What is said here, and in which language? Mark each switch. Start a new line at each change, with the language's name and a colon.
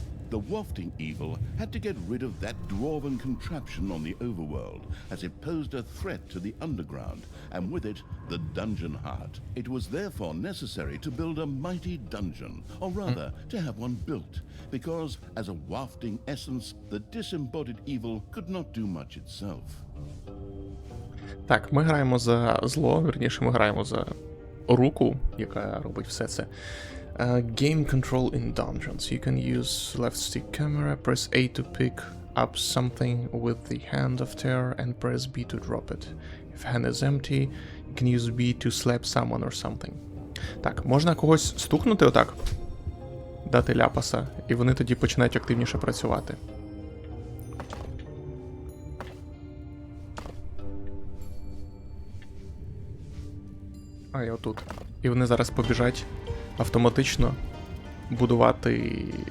English: The wafting evil had to get rid of that dwarven contraption on the overworld, as it posed a threat to the underground, and with it, the dungeon heart. It was therefore necessary to build a mighty dungeon, or rather, to have one built, because as a wafting essence, the disembodied evil could not do much itself.
Ukrainian: Так, ми граємо за зло, вірніше, ми граємо за руку, яка робить все це.
English: Game control in dungeons. You can use left stick camera, press A to pick up something with the hand of terror and press B to drop it. If hand is empty, you can use B to slap someone or something.
Ukrainian: Так, можна когось стукнути отак, дати ляпаса, і вони тоді починають активніше працювати. А, і отут. І вони зараз побіжать автоматично будувати.